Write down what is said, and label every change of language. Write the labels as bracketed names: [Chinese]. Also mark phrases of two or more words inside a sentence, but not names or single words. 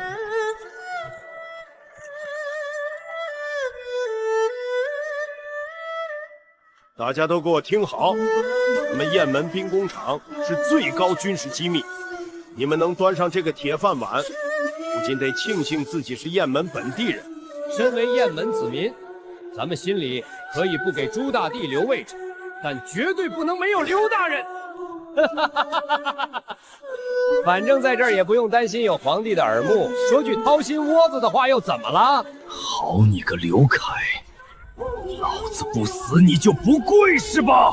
[Chinese] 大家都給我聽好，咱們雁門兵工廠是最高軍事機密，你們能端上這個鐵飯碗，不僅得慶幸自己是雁門本地人。身為雁門子民，咱們心裡可以不給朱大帝留位置，但絕對不能沒有劉大人。反正在這兒也不用擔心有皇帝的耳目，說句掏心窩子的話又怎麼了？好你個劉凱，老子不死你就不跪是吧？